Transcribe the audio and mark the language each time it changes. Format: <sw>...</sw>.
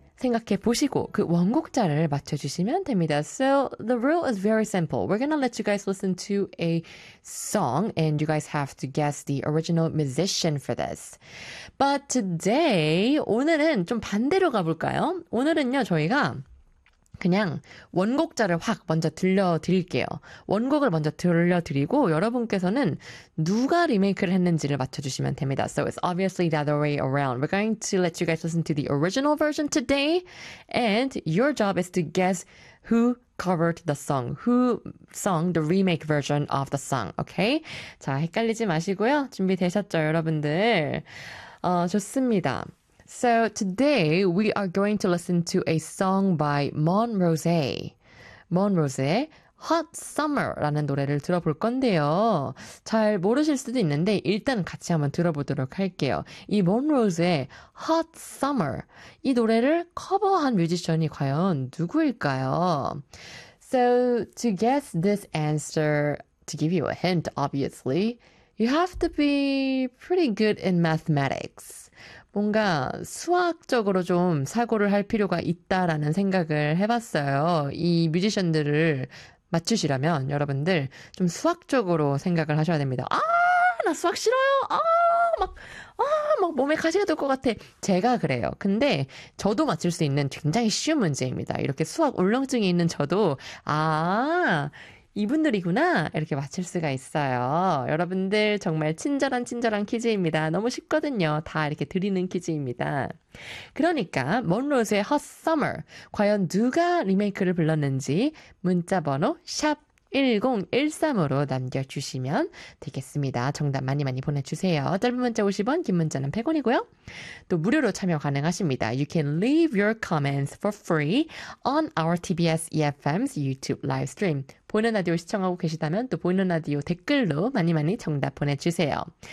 <ko>생각해 보시고 그 원곡자를 맞춰주시면 됩니다.</ko> <en>So the rule is very simple. We're gonna let you guys listen to a song, and you guys have to guess the original musician for this. But today,</en> <ko>오늘은 좀 반대로 가볼까요? 오늘은요, 저희가 그냥 원곡자를 확 먼저 들려드릴게요. 원곡을 먼저 들려드리고 여러분께서는 누가 리메이크를 했는지를 맞춰주시면 됩니다.</ko> <en>So it's obviously the other way around. We're going to let you guys listen to the original version today. And your job is to guess who covered the song. Who sung the remake version of the song. Okay?</en> <ko>자, 헷갈리지 마시고요. 준비되셨죠, 여러분들? 좋습니다.</ko> <en>So today we are going to listen to a song by Mon Rosé.</en> <ko>Mon Rosé의 Hot Summer라는 노래를 들어볼 건데요. 잘 모르실 수도 있는데 일단 같이 한번 들어보도록 할게요. 이 Mon Rosé의 Hot Summer 이 노래를 커버한 뮤지션이 과연 누구일까요?</ko> <en>So to guess this answer, to give you a hint, obviously, you have to be pretty good in mathematics.</en> <ko>뭔가 수학적으로 좀 사고를 할 필요가 있다라는 생각을 해봤어요. 이 뮤지션들을 맞추시려면 여러분들 좀 수학적으로 생각을 하셔야 됩니다. 아, 나 수학 싫어요. 막 몸에 가시가 돌것 같아. 제가 그래요. 근데 저도 맞출 수 있는 굉장히 쉬운 문제입니다. 이렇게 수학 울렁증이 있는 저도 아, 이분들이구나 이렇게 맞출 수가 있어요. 여러분들 정말 친절한 친절한 퀴즈입니다. 너무 쉽거든요. 다 이렇게 드리는 퀴즈입니다. 그러니까 먼로즈의 Hot Summer 과연 누가 리메이크를 불렀는지 문자번호 샵 1013으로 남겨주시면 되겠습니다. 정답 많이 많이 보내주세요. 짧은 문자 50원, 긴 문자는 100원이고요. 또 무료로 참여 가능하십니다.</ko> <en>You can leave your comments for free on our TBS EFM's YouTube live stream.</en> <ko>보이는 라디오 시청하고 계시다면 또 보이는 라디오 댓글로 많이 많이 정답 보내주세요.</ko>